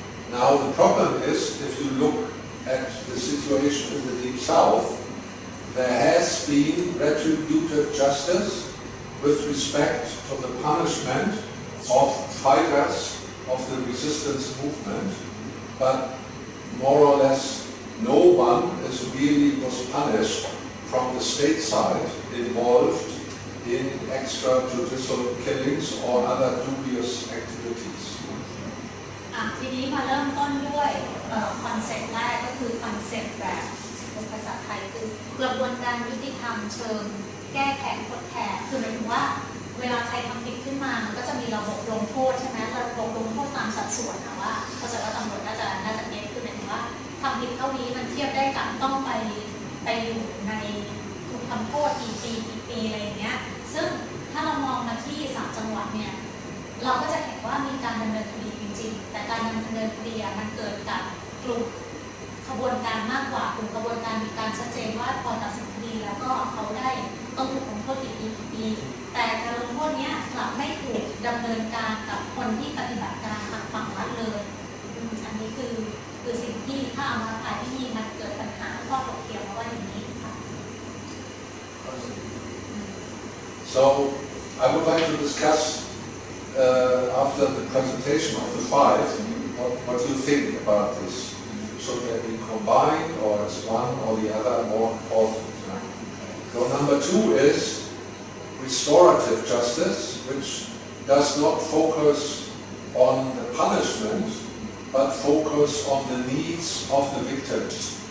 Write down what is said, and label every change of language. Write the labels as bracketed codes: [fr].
[en] Now the problem is, if you look at the situation in the Deep South, there has been retributive justice with respect to the punishment of fighters of the resistance movement, but more or less no one was punished from the state side involved in extrajudicial killings or other dubious activities. [th] ทีนี้มาเริ่มต้นด้วยคอนเซ็ปต์แรกก็คือคอนเซ็ปต์แบบภาษาไทยคือกระบวนการยุติธรรมเชิงแก้แค้นทดแทนคือหมายถึงว่าเวลาใครทำผิดขึ้นมามันก็จะมีระบบลงโทษใช่ไหมระบบลงโทษตามสัดส่วนนะว่าเข้าใจว่าตำรวจน่าจะเก็ตคือหมายถึงว่าทำผิดเท่านี้มันเทียบได้กับต้องไปอ ยู่ในถูกทำโทษกี่ปีอะไรอย่างเงี้ยซึ่งถ้าเรามองมาที่3จังหวัดเนี่ยเราก็จะเห็นว่ามีการดำเนินคดีจริงๆแต่การดำเนินคดีมันเกิดกับกลุ่ม ขบวนการมากกว่ากลุ่มขบวนการมีการชัดเจนว่าพอตัดสินคดีแล้วก็เขาได้ต้องถูกลงโทษกี่ปีแต่การลงโทษนี้กลับไม่ถูกดำเนินการกับคนที่ปฏิบัติการทางฝั่งรัฐเลยอันนี้คือสิ่งที่ถ้าเอามาขายที่นี่มันเกิดปัญหาข้อถกเถียงมาว่าอย่างนี้ค่ะ [en] So I would like to discuss after the presentation of the five what you think about this. Should they be combined or is one or the other more important? So number 2 is restorative justice, which does not focus on the punishment but focus on the needs of the victims.